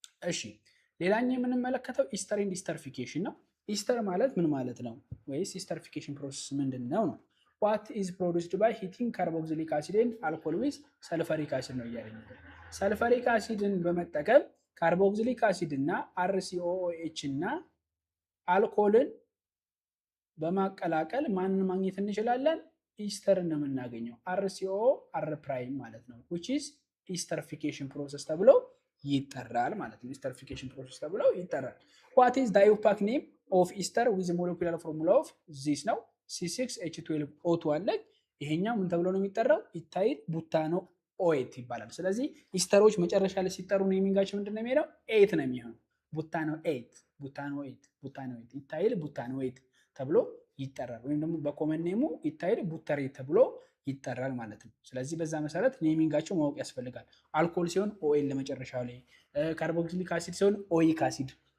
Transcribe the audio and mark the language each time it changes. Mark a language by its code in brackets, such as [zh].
[am] እሺ ሌላኛው የምንመለከተው ኢስተር ኤንድ ኢስተሪፊኬሽን ነው። ኢስተር ማለት ምን ማለት ነው ወይስ ኢስተሪፊኬሽን ፕሮሰስ ምንድነው ነው። [en] what is produced by heating carboxylic acid and alcohol with sulfuric acid [am] ነው እያለኝ ነው። ሰልፈሪክ አሲድን በመጠቀም ካርቦክሲሊክ አሲድ እና RCOOH እና አልኮልን በማቀላቀል ማንን ማግኘት እንችላለን? ኢስተርን ነው የምናገኘው። RCO R ፕራይም ማለት ነው [en] which is esterification process [am] ተብሎ ይጠራል ማለት ነው። esterification process ተብሎ ይጠራል። [en] what is the opaque name of ester with the molecular formula of this [am] ነው C6H12O2 አለ። ይሄኛው ምን ተብሎ ነው የሚጠራው? ኢታይል ቡታኖ ኦኤት ይባላል። ስለዚህ ኢስተሮች መጨረሻ ላይ ሲጠሩ ኔሚንጋቸው ምንድነው የሚሄደው? ኤት ነው የሚሆነው። ቡታኖ ኤት ኢታይል ቡታኖ ኤት ተብሎ ይጠራል። ወይም ደግሞ በኮመን ኔሙ ኢታይል ቡተሬት ተብሎ ይጠራል ማለት ነው። ስለዚህ በዛ መሰረት ኔሚንጋቸው ማወቅ ያስፈልጋል። አልኮል ሲሆን ኦኤል ለመጨረሻው ላይ፣ ካርቦክሲሊክ አሲድ ሲሆን ኦይክ አሲድ፣